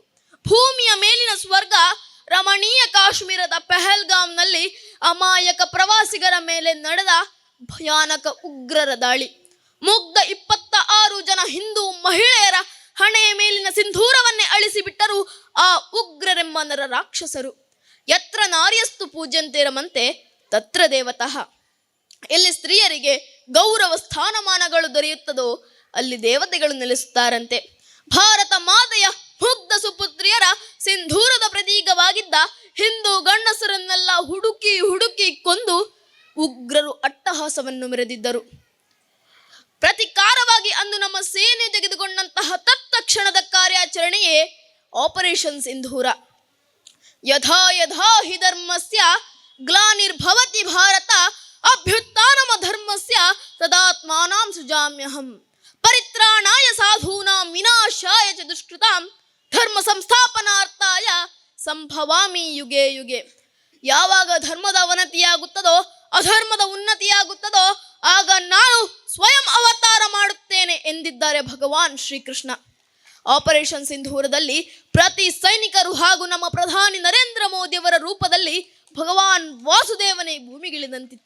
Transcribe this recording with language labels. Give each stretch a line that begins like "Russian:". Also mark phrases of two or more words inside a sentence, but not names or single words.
Kannada: ಭೂಮಿಯ ಮೇಲಿನ ಸ್ವರ್ಗ ರಮಣೀಯ ಕಾಶ್ಮೀರದ ಪೆಹಲ್ಗಾಮ್ನಲ್ಲಿ ಅಮಾಯಕ ಪ್ರವಾಸಿಗರ ಮೇಲೆ ನಡೆದ ಭಯಾನಕ ಉಗ್ರರ ದಾಳಿ. ಮುಗ್ಧ 26 ಜನ ಹಿಂದೂ ಮಹಿಳೆಯರ ಹಣೆಯ ಮೇಲಿನ ಸಿಂಧೂರವನ್ನೇ ಅಳಿಸಿಬಿಟ್ಟರು ಆ ಉಗ್ರರೆಂಬ ನರ ರಾಕ್ಷಸರು.
Sanskrit: ಯತ್ರ ನಾರ್ಯಸ್ತು ಪೂಜ್ಯಂತೆ ರಮಂತೆ ತತ್ರ ದೇವತಃ.
Kannada: ಎಲ್ಲಿ ಸ್ತ್ರೀಯರಿಗೆ ಗೌರವ ಸ್ಥಾನಮಾನಗಳು ದೊರೆಯುತ್ತದೋ ಅಲ್ಲಿ ದೇವತೆಗಳು ನೆಲೆಸುತ್ತಾರಂತೆ. ಭಾರತ ಮಾತೆಯ ಮುಗ್ಧ ಸುಪುತ್ರಿಯರ ಸಿಂಧೂರದ ಪ್ರತೀಕವಾಗಿದ್ದ ಹಿಂದೂ ಗಂಡಸರನ್ನೆಲ್ಲ ಹುಡುಕಿ ಹುಡುಕಿ ಕೊಂದು ಉಗ್ರರು ಅಟ್ಟಹಾಸವನ್ನು ಮೆರೆದಿದ್ದರು. ಪ್ರತಿಕಾರವಾಗಿ ಅಂದು ನಮ್ಮ ಸೇನೆ ತೆಗೆದುಕೊಂಡಂತಹ ತತ್ಕ್ಷಣದ ಕಾರ್ಯಾಚರಣೆಯೇ ಆಪರೇಷನ್ ಸಿಂಧೂರ.
Sanskrit: ಯಥಾ ಯಥಾ ಹಿ ಧರ್ಮಸ್ಯ ಗ್ಲಾನಿರ್ಭವತಿ ಭಾರತ ಅಭ್ಯುತ್ಥಾನಮ ಧರ್ಮಸ್ಯ ತದಾತ್ಮಾನಾಂ ಸೃಜಾಮ್ಯಹಂ ಪರಿತ್ರಾಣಾಯ ಸಾಧೂನಾಂ ವಿನಾಶಾಯ ಚ ದುಷ್ಕೃತಾಂ ಧರ್ಮ ಸಂಸ್ಥಾಪನಾರ್ಥಾಯ ಸಂಭವಾಮಿ ಯುಗೆ ಯುಗೆ.
Kannada: ಯಾವಾಗ ಧರ್ಮದ ಅವನತಿಯಾಗುತ್ತದೋ, ಅಧರ್ಮದ ಉನ್ನತಿಯಾಗುತ್ತದೋ ಆಗ ನಾನು ಸ್ವಯಂ ಅವತಾರ ಮಾಡುತ್ತೇನೆ ಎಂದಿದ್ದಾರೆ ಭಗವಾನ್ ಶ್ರೀಕೃಷ್ಣ. ಆಪರೇಷನ್ ಸಿಂಧೂರದಲ್ಲಿ ಪ್ರತಿ ಸೈನಿಕರು ಹಾಗೂ ನಮ್ಮ ಪ್ರಧಾನಿ ನರೇಂದ್ರ ಮೋದಿಯವರ ರೂಪದಲ್ಲಿ ಭಗವಾನ್ ವಾಸುದೇವನೇ ಭೂಮಿಗಿಳಿದಂತಿತ್ತು.